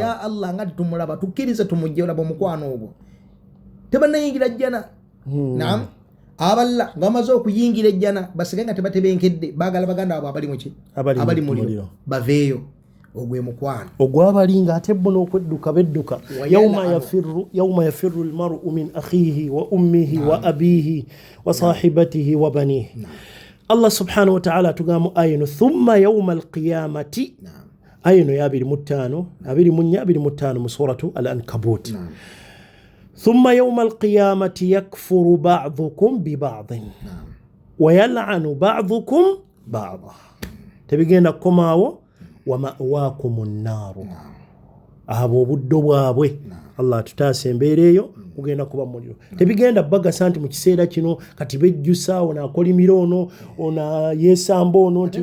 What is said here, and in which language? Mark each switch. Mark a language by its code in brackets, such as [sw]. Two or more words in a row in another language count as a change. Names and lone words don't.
[lg] ya Allah nga tetumulaba tukkirize tumujje olaba omukwano ogwo tebannayingira jjana naam aballa bamaze okuyingira ejjana basige nga tebatebenkedde bagala baganda abo abali muki abali muliro baveeyo ogwe mukwano ogwabalinga ate bo n'okudduka bedduka [ar] يوم يفر المرء من أخيه وأمه وأبيه وصاحبته وبنيه الله سبحانه وتعالى [lg] tugamu ayinu [ar] ثم يوم القيامة [lg] ayinu ya 25 mu suratu al-ankabut [ar] ثم يوم القيامة يكفر بعضكم ببعض ويلعن بعضكم بعضا [lg] tebigenda kukomaawo [ar] ومأواكم النار [lg] abo obuddo bwabwe Allah tutaase embeera eyo kugenda kuba muliro tebigenda bagasa nti mu kiseera kino kati bejjusa ono akolimira ono ono yeesamba ono nti